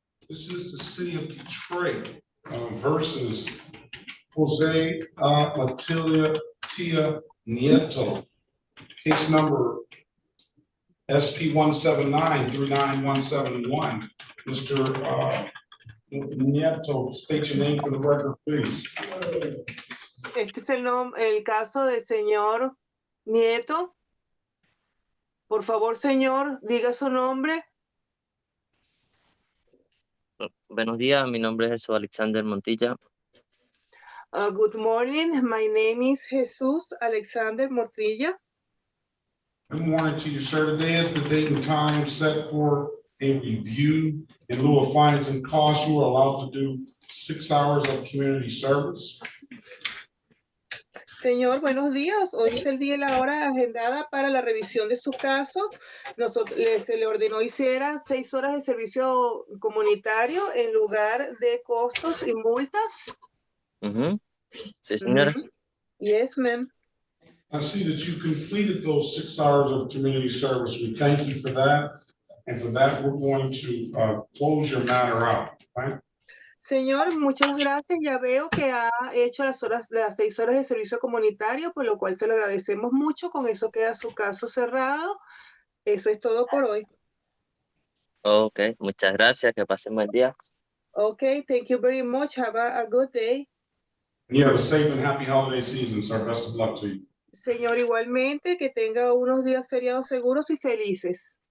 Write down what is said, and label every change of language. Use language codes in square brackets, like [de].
[en] This is the city of Detroit versus Jose Matilia Tia Nieto. Case number SP 179-39171. Mr. Nieto, state your name for the record, please. [es] Este es el caso del señor Nieto. Por favor, señor, diga su nombre. Buenos días, mi nombre es Jesús Alexander Montilla. [en] Good morning, my name is Jesus Alexander Montilla. Good morning to you, sir. Today is the date and time set for a review. In lieu of fines and costs, you are allowed to do 6 hours of community service. [es] Señor, buenos días. Hoy es el día y la hora agendada para la revisión de su caso. Se le ordenó hiciera 6 horas de servicio comunitario en lugar de costos y multas. Sí, señora. [en] Yes, ma'am. I see that you completed those 6 hours of community service. We thank you for that. And for that, we're going to close your matter out, right? [es] Señor, muchas gracias. Ya veo que ha hecho las 6 horas de servicio comunitario, por lo cual se lo agradecemos mucho. Con eso queda su caso cerrado. Eso es todo por hoy. Ok, muchas gracias. Que pasen buen día. [en] Okay, thank you very much. Have a good day. You have a safe and happy holiday season, sir. Best of luck to you. [es] Señor, igualmente, que tenga unos días feriados seguros y felices.